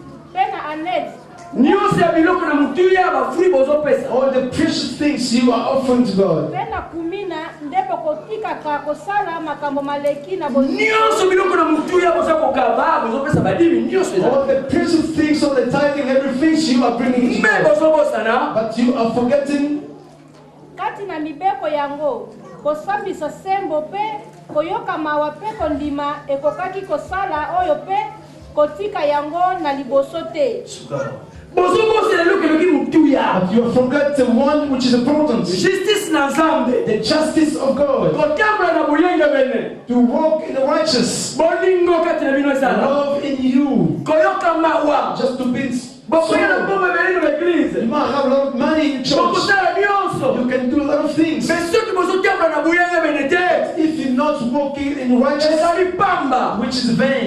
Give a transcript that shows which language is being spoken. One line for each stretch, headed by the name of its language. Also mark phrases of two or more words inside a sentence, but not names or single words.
English: All the precious things you are offering to God. All the precious things, all the tithing, everything you are bringing to God. But you are forgetting.
Lingala: Kosambisa sembo pe koyoka mawa pe kondima ekokaki kosala oyo pe kotika yango na liboso te.
English: But you have forgot the one which is important.
Lingala: Justice na Nzambe.
English: The justice of God. To walk in the righteous. Love in you. Just to be you might have a lot of money in church. You can do a lot of things. If you're not walking in righteousness, which is vain.